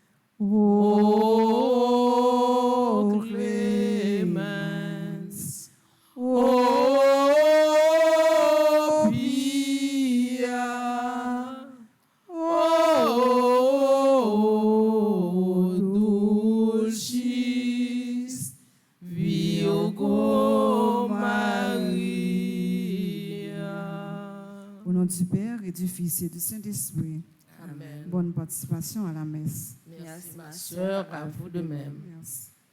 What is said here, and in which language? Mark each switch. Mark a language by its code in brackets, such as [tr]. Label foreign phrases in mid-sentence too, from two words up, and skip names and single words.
[la] O clemens, o pia, o dulcis Virgo Maria. [fr] Au nom du Père et du Fils et du Saint-Esprit. Amen. Bonne participation à la messe. Merci, ma soeur, à vous de même. Merci.